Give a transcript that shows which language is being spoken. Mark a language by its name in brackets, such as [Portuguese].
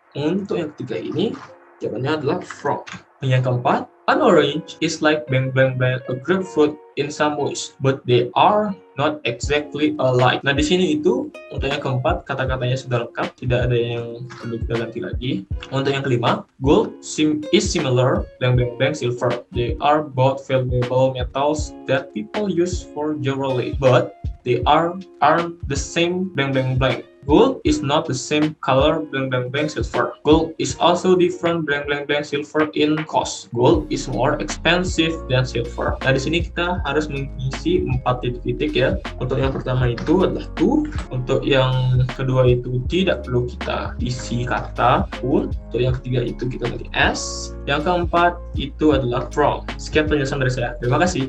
[Indonesian] Untuk yang ketiga ini jawabannya adalah from. Yang keempat, [English] an orange is like blank blank blank a grapefruit in some ways, but they are not exactly alike. [Indonesian] Nah, di sini itu untuk yang keempat kata-katanya sudah lengkap, tidak ada yang perlu kita ganti lagi. Untuk yang kelima, [English] gold is similar blank blank blank silver. They are both valuable metals that people use for jewelry, but they aren't the same blank blank blank. Gold is not the same color blank blank blank silver. Gold is also different blank blank blank silver in cost. Gold is more expensive than silver. [Indonesian] Nah, di sini kita harus mengisi 4 titik-titik ya. Untuk yang pertama itu adalah to. Untuk yang kedua itu tidak perlu kita isi kata pun. Untuk yang ketiga itu kita ganti s. Yang keempat itu adalah from. Sekian penjelasan dari saya. Terima kasih.